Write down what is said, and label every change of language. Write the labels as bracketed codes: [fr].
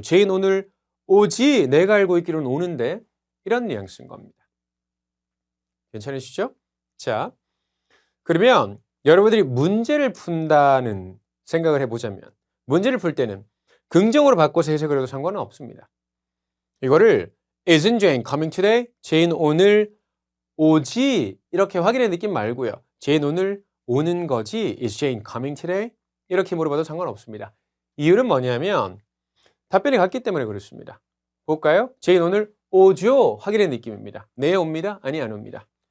[ko] 제인 오늘 오지? 내가 알고 있기로는 오는데 이런 뉘앙스인 겁니다. 괜찮으시죠? 자, 그러면 여러분들이 문제를 푼다는 생각을 해보자면 문제를 풀 때는 긍정으로 바꿔서 해석을 해도 상관은 없습니다. 이거를 [en] Isn't Jane coming today? [ko] 제인 오늘 오지? 이렇게 확인의 느낌 말고요. 제인 오늘 오는 거지? [en] Is Jane coming today? [ko] 이렇게 물어봐도 상관없습니다. 이유는 뭐냐면 답변이 같기 때문에 그렇습니다. 볼까요? 제인 오늘 오죠? 확인의 느낌입니다. 네 옵니다? 아니 안 옵니다.